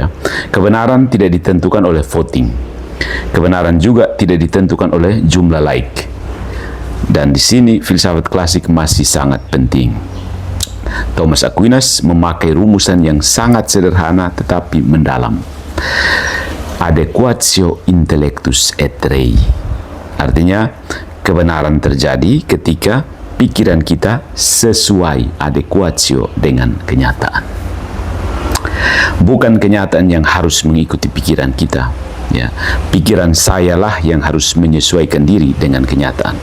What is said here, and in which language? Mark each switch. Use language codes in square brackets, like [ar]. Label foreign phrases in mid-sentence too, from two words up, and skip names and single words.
[id] Kebenaran tidak ditentukan oleh voting. Kebenaran juga tidak ditentukan oleh jumlah like. Dan di sini filsafat klasik masih sangat penting. Thomas Aquinas memakai rumusan yang sangat sederhana tetapi mendalam. [la] Adequatio intellectus et rei. [id] Artinya, kebenaran terjadi ketika pikiran kita sesuai adequatio dengan kenyataan. Bukan kenyataan yang harus mengikuti pikiran kita. Ya, pikiran sayalah yang harus menyesuaikan diri dengan kenyataan.